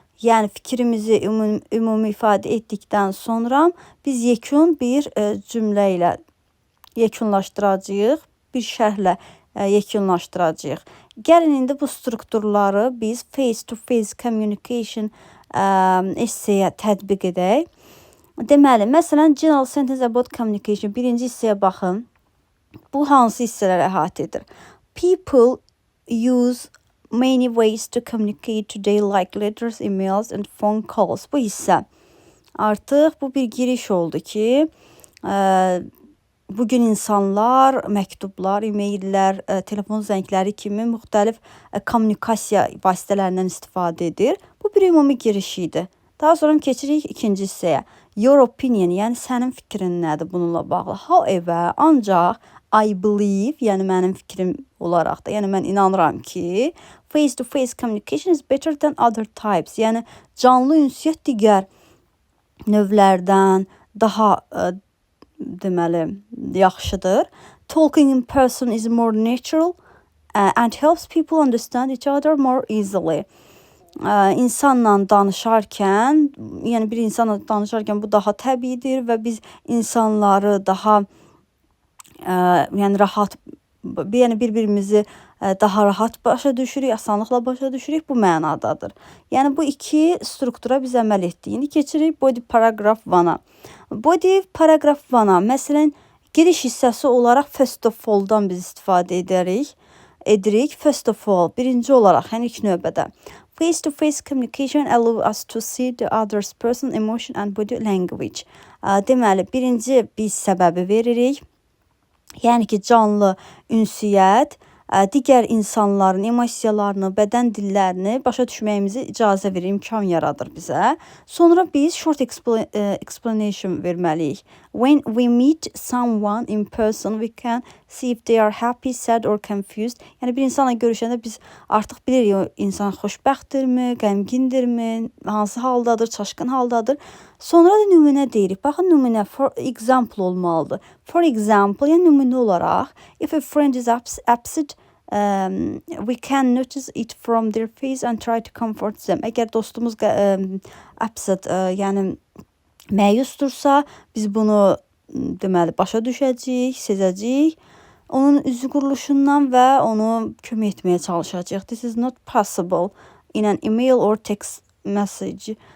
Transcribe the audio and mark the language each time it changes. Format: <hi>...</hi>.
<az>Yəni fikrimizi ümumi ifadə etdikdən sonra biz yekun bir cümlə ilə yekunlaşdıracağıq, bir şərhlə yekunlaşdıracağıq. Gəlin indi bu strukturları biz face-to-face communication essaya tətbiq edək. Deməli, məsələn,</az> <en>general sentence about communication.</en> <az>Birinci hissəyə baxın. Bu hansı hissələri əhatə edir?</az> <en>People use many ways to communicate today like letters, emails and phone calls.</en> <az>Bu hissə. Artıq bu bir giriş oldu ki, bugün insanlar məktublar, e-maillər, telefon zəngləri kimi müxtəlif kommunikasiya vasitələrindən istifadə edir. Bu bir ümumi giriş idi. Daha sonra keçirik ikinci hissəyə.</az> <en>Your opinion,</en> <az>yəni sənin fikrin nədir bununla bağlı?</az> <en>However,</en> <az>ancaq</az> <en>I believe,</en> <az>yəni mənim fikrim olaraq da, yəni mən inanıram ki,</az> <en>face-to-face communication is better than other types.</en> <az>Yəni canlı ünsiyyət digər növlərdən daha deməli yaxşıdır.</az> <en>Talking in person is more natural and helps people understand each other more easily.</en> <az>İnsanla danışarkən, yəni bir insanla danışarkən bu daha təbiidir və biz insanları daha yəni rahat, yəni bir-birimizi daha rahat başa düşürük, asanlıqla başa düşürük, bu mənadadır. Yəni bu iki struktura biz əməl etdik. İndi keçirik body paragraph 1-a. Body paragraph 1-a, məsələn, giriş hissəsi olaraq</az> <en>first of all-</en> <az>dan biz istifadə edirik.</az> <en>First of all,</en> <az>birinci olaraq, yəni ilk növbədə.</az> <en>Face-to-face communication allow us to see the other person's emotion and body language.</en> <az>Deməli, birinci biz səbəbi veririk. Yəni ki, canlı ünsiyyət digər insanların emosiyalarını, bədən dillərini başa düşməyimizi icazə verir, imkan yaradır bizə. Sonra biz</az> <en>short explanation</en> <az>verməliyik.</az> <en>When we meet someone in person, we can see if they are happy, sad or confused.</en> <az>Yəni bir insanla görüşəndə biz artıq bilirik o insan xoşbəxtdirmi, qəmgindirmi, hansı haldadır, çaşqın haldadır. Sonra da nümunə deyirik. Baxın, nümunə</az> <en>for example</en> <az>olmalıdır.</az> <en>For example,</en> <az>yəni nümunə olaraq,</az> <en>if a friend is upset, we can notice it from their face and try to comfort them.</en> <az>Əgər dostumuz upset, yəni məyusdursa, biz bunu deməli başa düşəcəyik, sezəcəyik. Onun üzü quruluşundan və onu kömək etməyə çalışacağıq.</az> <en>This is not possible in an email or text message.</en>